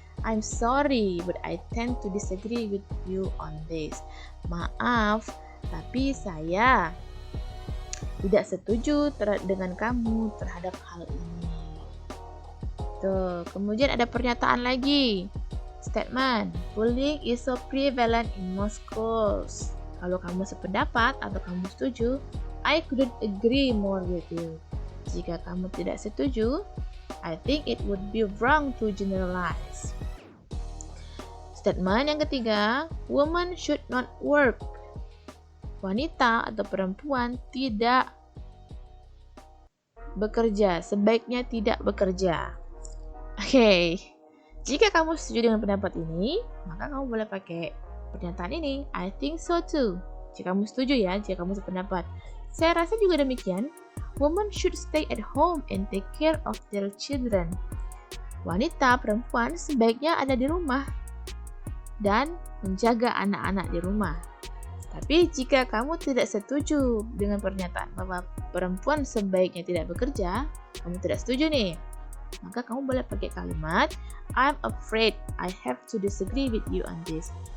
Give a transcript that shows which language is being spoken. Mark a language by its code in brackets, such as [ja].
[en] I'm sorry, but I tend to disagree with you on this. [id] Maaf, tapi saya tidak setuju dengan kamu terhadap hal ini. Tuh, kemudian ada pernyataan lagi. [en] Statement, bullying is so prevalent in most schools. [id] Kalau kamu sependapat atau kamu setuju, [en] I couldn't agree more with you. [id] Jika kamu tidak setuju, [en] I think it would be wrong to generalize. Statement [id] yang ketiga, [en] women should not work. [id] Wanita atau perempuan tidak bekerja, sebaiknya tidak bekerja. Oke, jika kamu setuju dengan pendapat ini, maka kamu boleh pakai pernyataan ini, [en] I think so too. [id] Jika kamu setuju ya, jika kamu sependapat. Saya rasa juga demikian. [en] Women should stay at home and take care of their children. [id] Wanita, perempuan sebaiknya ada di rumah dan menjaga anak-anak di rumah. Tapi jika kamu tidak setuju dengan pernyataan bahwa perempuan sebaiknya tidak bekerja, kamu tidak setuju nih, maka kamu boleh pakai kalimat [en] I'm afraid I have to disagree with you on this.